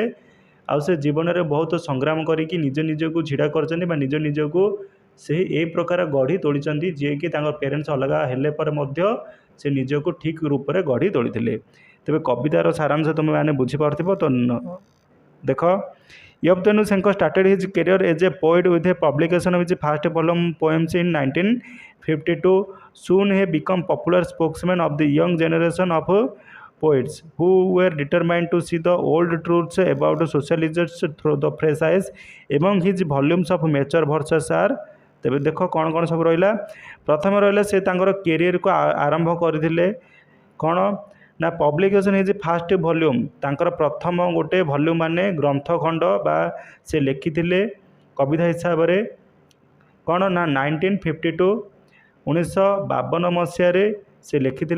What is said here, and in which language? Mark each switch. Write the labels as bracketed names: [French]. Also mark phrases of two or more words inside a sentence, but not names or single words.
[Odia] ଆଉ ସେ ଜୀବନରେ ବହୁତ ସଂଗ୍ରାମ କରିକି ନିଜକୁ ଛିଡ଼ା କରିଛନ୍ତି ବା ନିଜକୁ ସେହି ଏହି ପ୍ରକାର ଗଢ଼ି ତୋଳିଛନ୍ତି, ଯିଏକି ତାଙ୍କ ପ୍ୟାରେଣ୍ଟସ୍ ଅଲଗା ହେଲେ ପରେ ମଧ୍ୟ ସେ ନିଜକୁ ଠିକ୍ ରୂପରେ ଗଢ଼ି ତୋଳିଥିଲେ। ତେବେ କବିତାର ସାରାଂଶ ତୁମେମାନେ ବୁଝିପାରୁଥିବ ତ। [English] ଦେଖ, ୟବତେନୁ ସେଙ୍କ started his career as a poet with a publication of his first volume poems in 1952. Soon he became popular spokesman of the young generation of poets who were determined to see the old truths about socialism through the fresh eyes. Among his volumes of Nature versus Art, [Odia] ତେବେ ଦେଖ କ'ଣ କ'ଣ ସବୁ ରହିଲା। ପ୍ରଥମେ ରହିଲା ସେ ତାଙ୍କର କ୍ୟାରିୟରକୁ ଆରମ୍ଭ କରିଥିଲେ କ'ଣ ନା ପବ୍ଲିକେସନ୍ ହେଇଛି [English] first volume, [Odia] ତାଙ୍କର ପ୍ରଥମ ଗୋଟେ ଭଲ୍ୟୁମ୍ ମାନେ ଗ୍ରନ୍ଥଖଣ୍ଡ ବା ସେ ଲେଖିଥିଲେ କବିତା ହିସାବରେ କ'ଣ ନା 1952 1952 ମସିହାରେ ସେ ଲେଖିଥିଲେ।